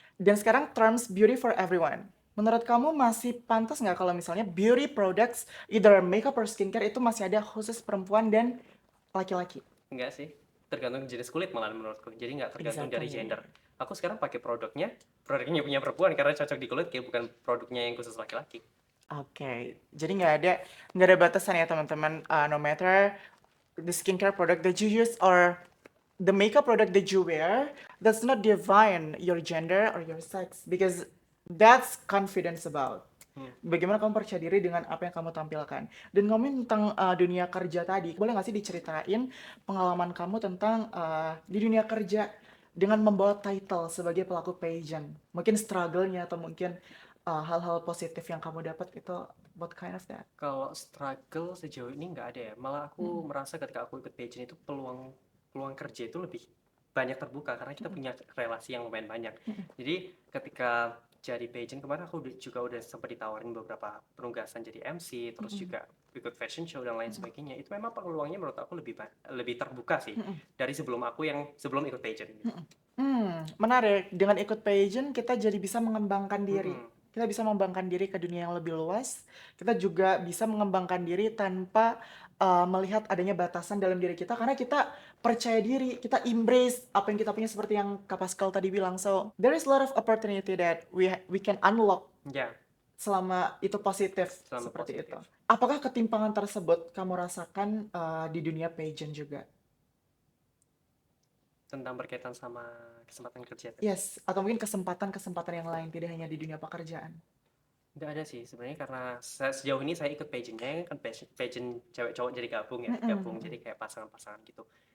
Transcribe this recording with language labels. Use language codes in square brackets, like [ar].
[id] Dan sekarang terms beauty for everyone. Menurut kamu masih pantas nggak kalau misalnya beauty products, [en] either makeup or skincare [id] itu masih ada khusus perempuan dan laki-laki? Enggak sih, tergantung jenis kulit malah menurutku. Jadi nggak tergantung dari [en] Exactly. [id] gender. Aku sekarang pakai produknya punya perempuan karena cocok di kulit, kayak bukan produknya yang khusus laki-laki. Oke, jadi nggak ada batasan ya teman-teman. [en] No matter the skincare product that you use or the makeup product that you wear, does not define your gender or your sex because that's confidence about. [id] Bagaimana kamu percaya diri dengan apa yang kamu tampilkan. Dan ngomongin tentang dunia kerja tadi, boleh nggak sih diceritain pengalaman kamu tentang di dunia kerja dengan membawa title sebagai pelaku pageant? Mungkin struggle-nya atau mungkin hal-hal positif yang kamu dapat itu [en] what kind of that? [id] Kalau struggle sejauh ini nggak ada ya. Malah aku merasa ketika aku ikut pageant itu peluang kerja itu lebih banyak terbuka karena kita punya relasi yang lumayan banyak. Jadi ketika jadi pageant kemarin aku juga udah sempat ditawarin beberapa penugasan jadi MC, terus juga ikut fashion show dan lain sebagainya. Itu memang peluangnya menurut aku lebih terbuka sih dari sebelum ikut pageant. Menarik. Dengan ikut pageant kita jadi bisa mengembangkan diri. Mm-mm. Kita bisa mengembangkan diri ke dunia yang lebih luas. Kita juga bisa mengembangkan diri tanpa melihat adanya batasan dalam diri kita karena kita percaya diri, kita embrace apa yang kita punya seperti yang Kak Pascal tadi bilang. [en] So, there is a lot of opportunity that we can unlock [id] Ya, selama itu positif selama seperti positif. itu. Apakah ketimpangan tersebut kamu rasakan di dunia pageant juga? Tentang berkaitan sama kesempatan kerja. Yes, atau mungkin kesempatan-kesempatan yang lain tidak hanya di dunia pekerjaan. Nggak ada sih sebenarnya karena sejauh ini saya ikut pageantnya kan pageant cewek cowok jadi gabung ya, gabung jadi kayak pasangan-pasangan gitu.